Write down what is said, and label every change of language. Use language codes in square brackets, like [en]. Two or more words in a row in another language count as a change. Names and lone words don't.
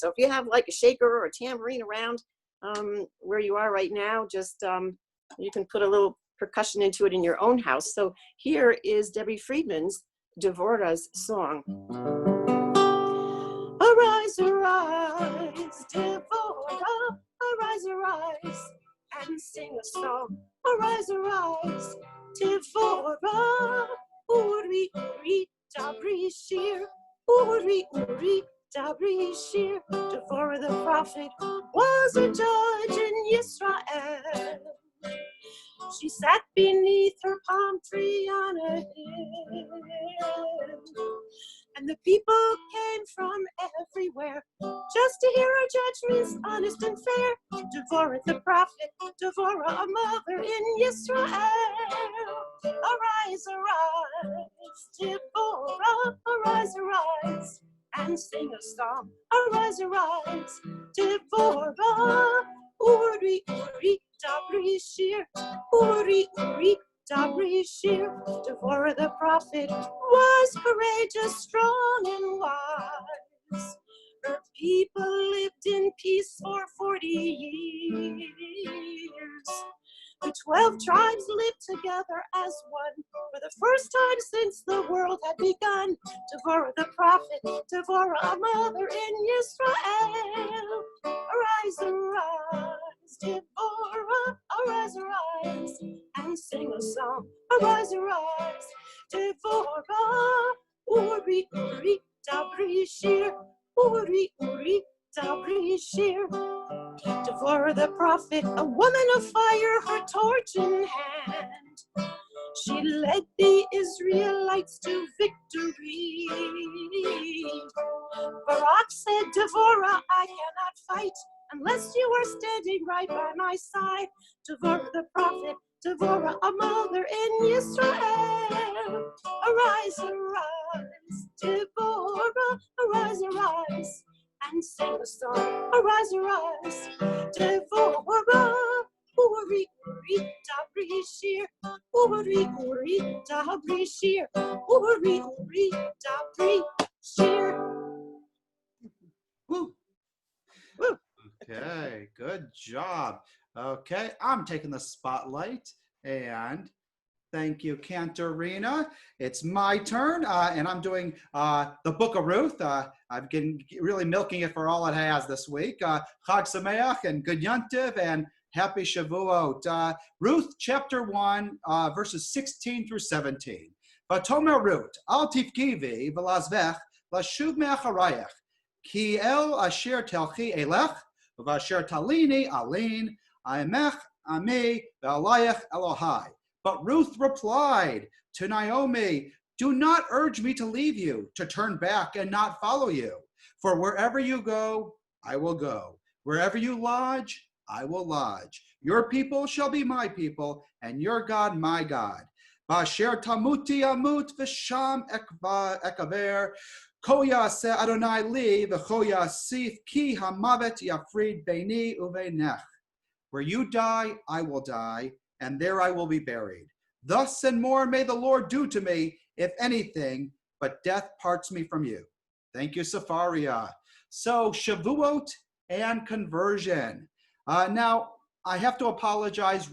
[en] So if you have like a shaker or a tambourine around where you are right now, just you can put a little percussion into it in your own house. So here is Debbie Friedman's Dvora's song. Arise, arise, Devora, arise, arise, and sing a song. Arise, arise, [he] דבורה, עורי, עורי, דברי שיר, עורי, עורי, דברי שיר. [en] Devora the prophet was a judge in Israel. She sat beneath her palm tree on a hill, and the people came from everywhere just to hear her judgments, honest and fair. Devorah the prophet, Devorah a mother in Israel. Arise, arise, Devorah, arise, arise, and sing a song. Arise, arise, [he] דבורה, עורי, עורי, דברי שיר, עורי, עורי, דברי שיר. [en] Devorah the prophet was courageous, strong, and wise. Her people lived in peace for 40 years. The 12 tribes lived together as one for the first time since the world had begun. Devorah the prophet, Devorah a mother in Israel. Arise, arise, Devorah, arise, arise, and sing a song. Arise, arise, [he] Devorah, uri, uri, dabri shir, uri, uri, dabri shir. [en] Devorah the prophet, a woman of fire, her torch in hand. She led the Israelites to victory. Barak said, Devorah, I cannot fight unless you are standing right by my side. Devorah the prophet, Devorah a mother in Israel. Arise, arise, Devorah, arise, arise, and sing a song. Arise, arise, [he] דבורה, עורי, עורי, דברי שיר, עורי, עורי, דברי שיר, עורי, עורי, דברי שיר. Woo. Woo. [en] Okay, good job. Okay, I'm taking the spotlight, and thank you, Cantorina. It's my turn, and I'm doing the Book of Ruth. I've been really milking it for all it has this week. [he] חג שמח [en] and Good Yontiv and Happy Shavuot. Ruth chapter 1, verses 16 through 17. [he] ותאמר רות, אל תפגעי בי לעזבך לשוב מאחריך, כי אל אשר תלכי אלך, ובאשר תליני אלין, עמך עמי ואלהיך אלהי. [en] But Ruth replied to Naomi, do not urge me to leave you, to turn back and not follow you. For wherever you go, I will go. Wherever you lodge, I will lodge. Your people shall be my people, and your God my God. [he] באשר תמותי אמות ושם אקבר, כה יעשה אדני לי וכה יסיף כי המות יפריד ביני ובינך. [en] Where you die, I will die, and there I will be buried. Thus and more may the Lord do to me, if anything, but death parts me from you. Thank you, Safaria. So, Shavuot and conversion. Now, I have to apologize.